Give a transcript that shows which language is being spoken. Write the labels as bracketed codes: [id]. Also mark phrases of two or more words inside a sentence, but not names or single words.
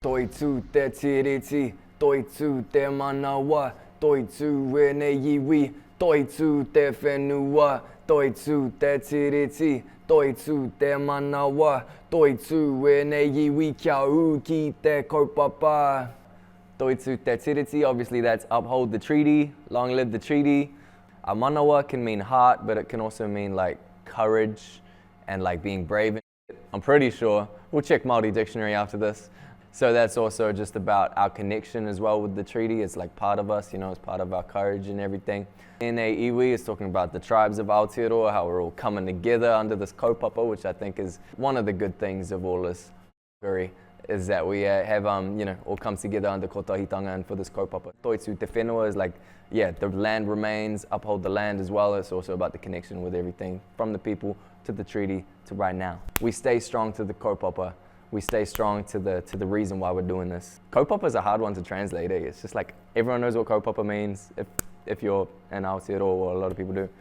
[mi] Toitū te tiriti, toitū te manawa, toitū e ne iwi, toitū te whenua, toitū te tiriti, toitū te manawa, toitū e ne iwi, kia ū ki te kaupapa. Toitū te tiriti, [en] obviously that's uphold the treaty, long live the treaty. A manawa can mean heart, but it can also mean like courage and like being brave. I'm pretty sure. We'll check Māori dictionary after this. So that's also just about our connection as well with the treaty. It's like part of us, you know, it's part of our courage and everything. [mi] Nē iwi [en] is talking about the tribes of Aotearoa, how we're all coming together under this kaupapa, which I think is one of the good things of all this is that we have, you know, all come together under kotahitanga and for this kaupapa. [mi] Toitū te whenua [en] is like, yeah, the land remains, uphold the land as well. It's also about the connection with everything from the people to the treaty to right now. We stay strong to the kaupapa. We stay strong to the reason why we're doing this. Kaupapa is a hard one to translate. It's just like everyone knows what kaupapa means if you're an Aotearoa, or a lot of people do.